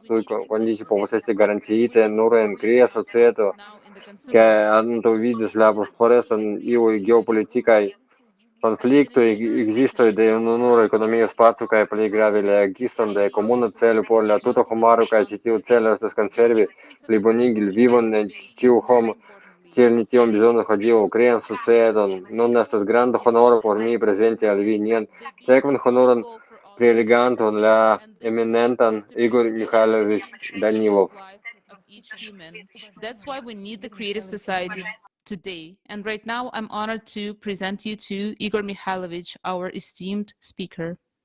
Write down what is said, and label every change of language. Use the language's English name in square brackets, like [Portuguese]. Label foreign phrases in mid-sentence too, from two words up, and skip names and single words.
[Esperanto] Tuj kondiĉoj povas esti garantiitaj nur en krea societo, ke antaŭvidas la foreston iuj geopolitikaj konfliktoj, ekzistoj de ununura ekonomia spaco kaj plej grave la ekziston de komuna celo por la tuta homaro, kaj ĉi tiu celo estas konservi, plibonigi vivon de ĉiu homo, tiel ni tion bezonas hodiaŭ krean societon. Nun estas granda honoro por mi prezenti al vi nian sekvan honoran preleganton, la eminentan Igor Mikhailovich Danilov. [English] each human. That's why we need the creative society today. And right now, I'm honored to present you to Igor Mikhailovich, our esteemed speaker.